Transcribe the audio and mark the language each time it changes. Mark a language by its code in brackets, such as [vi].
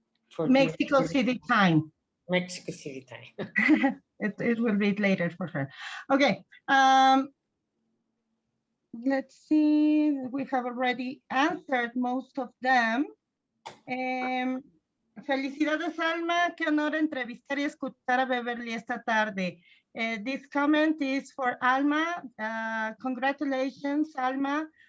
[en] for Mexico City time. Mexico City time. It will be later for her. Okay. Let's see. We have already answered most of them. [es] Felicidades, Alma. Qué honor entrevistar y escuchar a Beverly esta tarde. [en] This comment is for Alma. Congratulations, Alma.